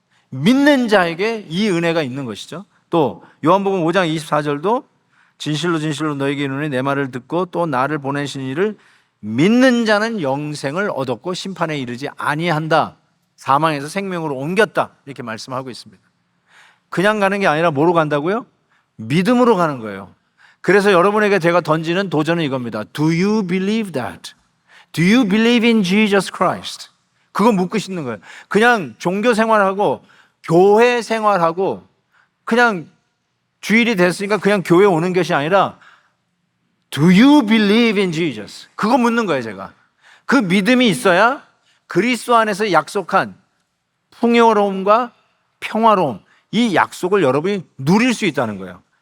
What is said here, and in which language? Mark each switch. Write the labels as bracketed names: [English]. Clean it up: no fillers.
[Korean] 믿는 자에게 이 은혜가 있는 것이죠. 또 요한복음 5장 24절도 진실로 진실로 너에게 이르노니 내 말을 듣고 또 나를 보내신 이를 믿는 자는 영생을 얻었고 심판에 이르지 아니한다. 사망에서 생명으로 옮겼다. 이렇게 말씀하고 있습니다. 그냥 가는 게 아니라 뭐로 간다고요? 믿음으로 가는 거예요. 그래서 여러분에게 제가 던지는 도전은 이겁니다. [English] Do you believe that? Do you believe in Jesus Christ? [Korean] 그거 묻고 싶는 거예요. 그냥 종교 생활하고 교회 생활하고 그냥 주일이 됐으니까 그냥 교회 오는 것이 아니라 [English] Do you believe in Jesus? [Korean] 그거 묻는 거예요, 제가. 그 믿음이 있어야 그리스도 안에서 약속한 풍요로움과 평화로움, 이 약속을 여러분이 누릴 수 있다는 거예요.